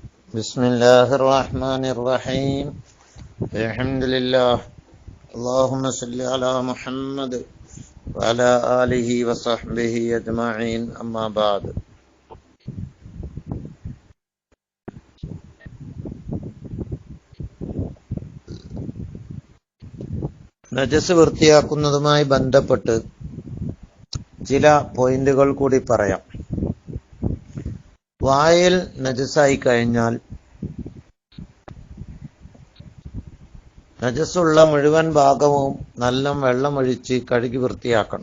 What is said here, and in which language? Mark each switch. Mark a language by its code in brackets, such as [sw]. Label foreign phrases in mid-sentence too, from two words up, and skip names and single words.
[ar] بسم الله الرحمن الرحيم. الحمد لله. اللهم صل على محمد وعلى آله وصحبه أجمعين. أما بعد. [ml] നജസ് വൃത്തിയാക്കുന്നതുമായി ബന്ധപ്പെട്ട് ചില പോയിന്റുകൾ കൂടി പറയാം. വായിൽ നജസായി കഴിഞ്ഞാൽ നജസുള്ള മുഴുവൻ ഭാഗവും നല്ല വെള്ളമൊഴിച്ച് കഴുകി വൃത്തിയാക്കണം.